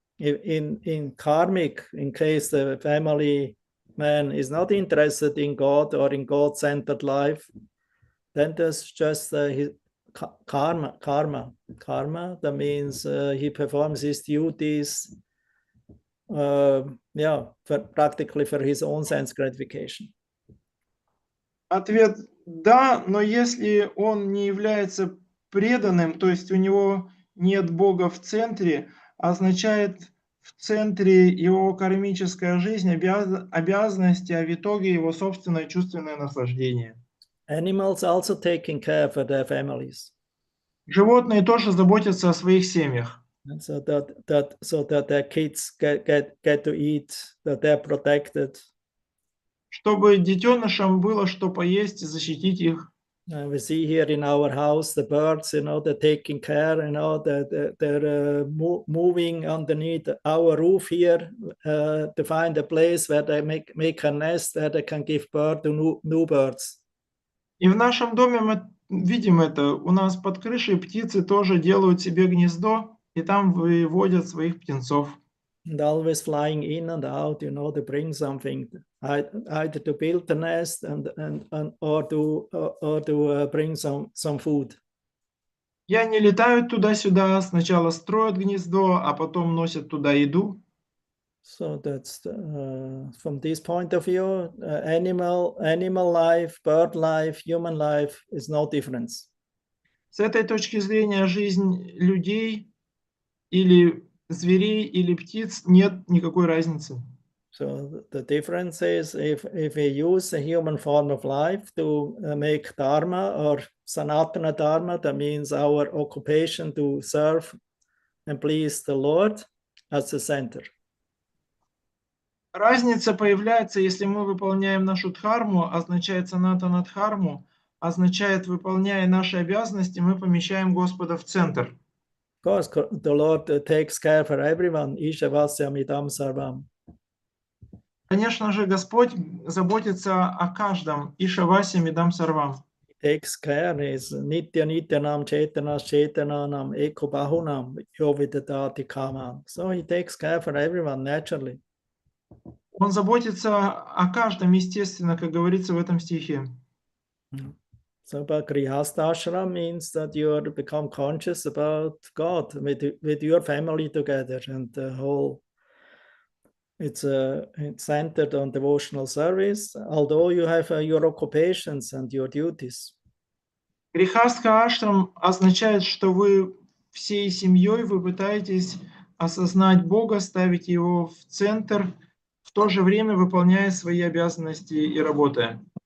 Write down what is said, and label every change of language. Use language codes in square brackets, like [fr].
[en] In karmic, in case the family man is not interested in God or in God-centered life, then there's just his karma. That means he performs his duties, practically for his own sense gratification. [ru] Ответ да, но если он не является преданным, то есть у него нет Бога в центре, означает в центре его кармическая жизнь, обязанности, а в итоге его собственное чувственное наслаждение. [en] Animals also taking care for their families. [ru] Животные тоже заботятся о своих семьях. [en] And so that their kids get to eat, that they're protected. [ru] Чтобы детенышам было что поесть и защитить их. [en] We see here in our house the birds, they're taking care, they're moving underneath our roof here to find a place where they make a nest where they can give birth to new birds. [ru] И в нашем доме мы видим это. У нас под крышей птицы тоже делают себе гнездо, и там выводят своих птенцов. [en] And always flying in and out, to bring something, either to build the nest or to bring some food. [ru] И они летают туда-сюда, сначала строят гнездо, а потом носят туда еду. [en] So that's from this point of view, animal life, bird life, human life is no difference. [ru] С этой точки зрения жизнь людей или зверей или птиц нет никакой разницы. [en] So the difference is if we use a human form of life to make dharma or sanatana dharma, that means our occupation to serve and please the Lord as the center. [ru] Разница появляется, если мы выполняем нашу дхарму, означает санатана дхарму, означает, выполняя наши обязанности, мы помещаем Господа в центр. [en] Of course, the Lord takes care for everyone. [sa] Ishavasyam idam sarvam. [ru] Конечно же, Господь заботится о каждом. [sa] Ишавасям идам сарвам. [en] Takes care is [sa] nityanam chetanam eko bahunam yovidadati kaman. [en] So he takes care for everyone naturally. [ru] Он заботится о каждом, естественно, как говорится в этом стихе. [en] So, but Grihastha ashram means that you become conscious about God with your family together, and the whole. It's centered on devotional service, although you have your occupations and your duties. [ru] Грихастха ашрам означает, что вы всей семьей вы пытаетесь осознать Бога, ставить Его в центр, в то же время выполняя свои обязанности и работая.